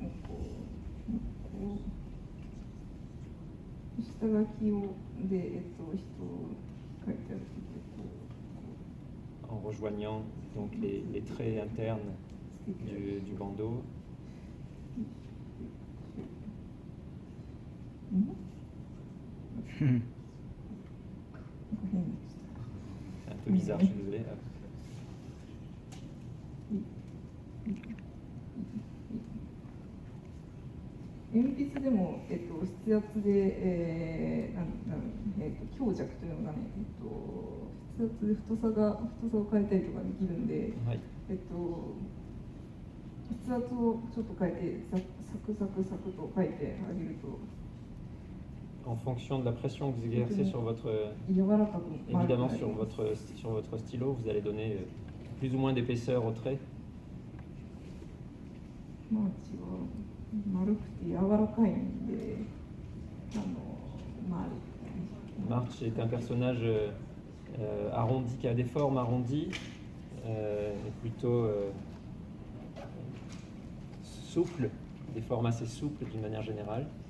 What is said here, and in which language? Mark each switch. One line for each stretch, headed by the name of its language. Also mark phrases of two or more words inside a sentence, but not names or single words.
Japanese: 下書きをで、人を書いてある。
French: En rejoignant donc les traits internes du bandeau. C'est un peu bizarre, je suis désolé.
Japanese: 鉛筆でも、筆圧で、強弱というのがね、筆圧で太さを変えたりとかできるんで、はい、筆圧をちょっと変えてサクサクと書いてあげると。
French: En fonction de la pression que vous exercez sur votre,
Japanese: 柔らかく
French: évidemment sur votre stylo, vous allez donner plus ou moins d'épaisseur au trait.
Japanese: マーチは丸くて柔らかいんで、
French: March est un personnage arrondi, qui a des formes arrondies, plutôt souples, des formes assez souples d'une manière générale.